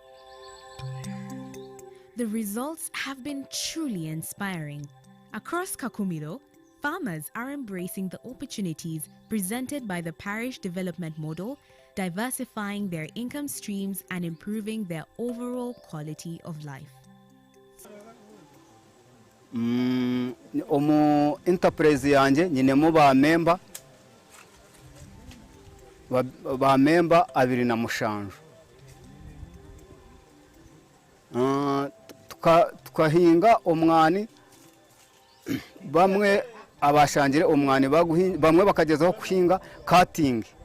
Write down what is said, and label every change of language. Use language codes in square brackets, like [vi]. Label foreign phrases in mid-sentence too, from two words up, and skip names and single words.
[en] The results have been truly inspiring. Across Kakumiro, farmers are embracing the opportunities presented by the parish development model, diversifying their income streams and improving their overall quality of life. [nyn] Omu enterprise yanje nyinemu ba member 27 tukahinga omwani bamwe abashangire omwani bamwe bakagezaho kuhinga cutting